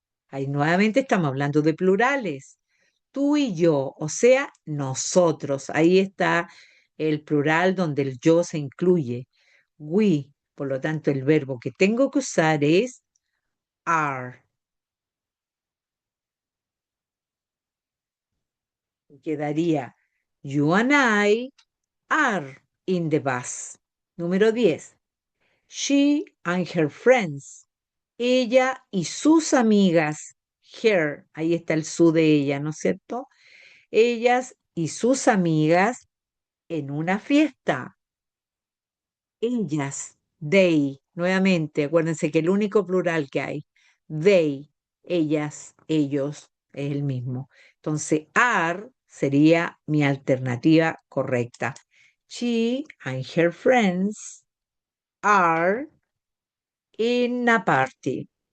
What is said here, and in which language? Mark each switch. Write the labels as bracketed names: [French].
[Spanish] Ahí nuevamente estamos hablando de plurales. Tú y yo, o sea, nosotros. Ahí está el plural donde el yo se incluye. We. Por lo tanto, el verbo que tengo que usar es are. Quedaría [English] you and I are in the bus. [Spanish] Número 10. [English] She and her friends. [Spanish] Ella y sus amigas. Her, ahí está el su de ella, ¿no es cierto? Ellas y sus amigas en una fiesta. Ellas, they, nuevamente, acuérdense que el único plural que hay, they, ellas, ellos, es el mismo. Entonces, are sería mi alternativa correcta. [English] She and her friends are in a party.